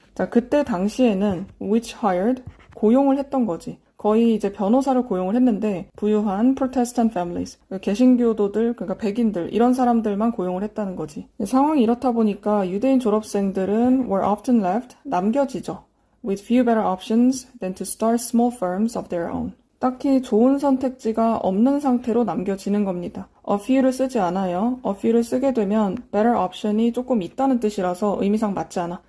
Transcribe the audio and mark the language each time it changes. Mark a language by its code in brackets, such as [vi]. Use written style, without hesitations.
[ko] 자, 그때 당시에는 [en] which hired, [ko] 고용을 했던 거지. 거의 이제 변호사를 고용을 했는데 부유한 프로테스탄트 families, 개신교도들, 그러니까 백인들 이런 사람들만 고용을 했다는 거지. 상황이 이렇다 보니까 유대인 졸업생들은 [en] were often left, [ko] 남겨지죠. [en] with few better options than to start small firms of their own. [ko] 딱히 좋은 선택지가 없는 상태로 남겨지는 겁니다. a few를 쓰지 않아요. a few를 쓰게 되면 better option이 조금 있다는 뜻이라서 의미상 맞지 않아.